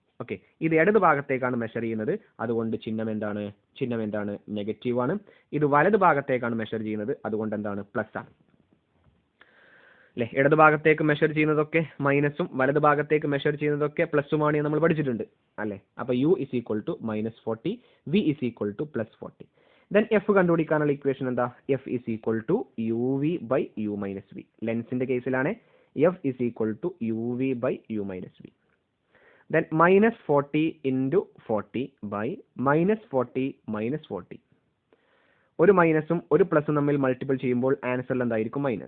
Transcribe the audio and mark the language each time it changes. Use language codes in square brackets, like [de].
[ml] Okay, ഇത് ഇടത് ഭാഗത്തേക്കാണ് മെഷർ ചെയ്യുന്നത്, അതുകൊണ്ട് ചിഹ്നം എന്താണ്? നെഗറ്റീവ് ആണ്. ഇത് വലത് ഭാഗത്തേക്കാണ് മെഷർ ചെയ്യുന്നത്, അതുകൊണ്ട് എന്താണ്? പ്ലസ് ആണ്. അല്ലെ? ഇടത് ഭാഗത്തേക്ക് മെഷർ ചെയ്യുന്നതൊക്കെ മൈനസും വലത് ഭാഗത്തേക്ക് മെഷർ ചെയ്യുന്നതൊക്കെ പ്ലസുമാണ് നമ്മൾ പഠിച്ചിട്ടുണ്ട് അല്ലെ? [en] അപ്പൊ U is equal to -40, V is equal to +40. [ml] Then F കണ്ടുപിടിക്കാനുള്ള ഇക്വേഷൻ എന്താ? [en] F is equal to UV by U minus V. [ml] ലെൻസിന്റെ കേസിലാണ് [en] F is equal to UV by U minus V. Then -40 into 40 by -40 minus 40. [ml] ഒരു മൈനസും ഒരു പ്ലസും തമ്മിൽ multiple ചെയ്യുമ്പോൾ ആൻസറിൽ എന്തായിരിക്കും?